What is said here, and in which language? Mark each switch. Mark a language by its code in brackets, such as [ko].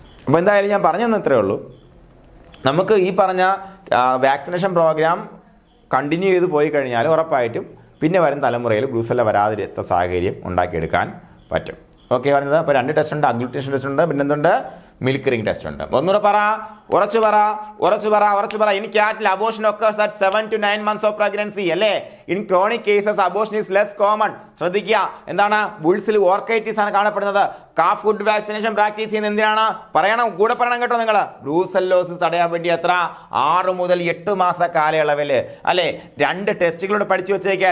[ml] അപ്പോൾ എന്തായാലും ഞാൻ പറഞ്ഞു തന്നെ ഇത്രയേ ഉള്ളൂ. നമുക്ക് ഈ പറഞ്ഞ വാക്സിനേഷൻ പ്രോഗ്രാം കണ്ടിന്യൂ ചെയ്ത് പോയി കഴിഞ്ഞാൽ ഉറപ്പായിട്ടും പിന്നെ വരും തലമുറയിൽ ബ്രൂസല്ല വരാതിരുത്ത സാഹചര്യം ഉണ്ടാക്കിയെടുക്കാൻ പറ്റും. ഓക്കെ പറഞ്ഞത്. അപ്പോൾ 2 ടെസ്റ്റ് ഉണ്ട്, അഗ്ലൂട്ടിനേഷൻ ടെസ്റ്റ് ഉണ്ട്, പിന്നെന്തുണ്ട്, മിൽക്ക് റിംഗ് ടെസ്റ്റ് ഉണ്ട്. ഒന്നുകൂടെ പറ, ഉറച്ചു പറ. [en] in cattle abortion occurs at 7 to 9 months of pregnancy [ml] അല്ലേ. [en] In chronic cases abortion is less common. [ml] ശ്രദ്ധിക്കുക, എന്താണ്, ബുൾസിൽ ഓർക്കൈറ്റിസ് ആണ് കാണപ്പെടുന്നത്. കാഫ് ഫുഡ് വാക്സിനേഷൻ പ്രാക്ടീസ് ചെയ്യുന്നത് എന്തിനാണ് പറയണം, കൂടെ പറയണം കേട്ടോ നിങ്ങൾ. ബ്രൂസല്ലോസിസ് തടയാൻ വേണ്ടി എത്ര 6 മുതൽ 8 മാസ കാലയളവിൽ അല്ലെ 2 ടെസ്റ്റുകളോട് പഠിച്ചു വെച്ചേക്കുക.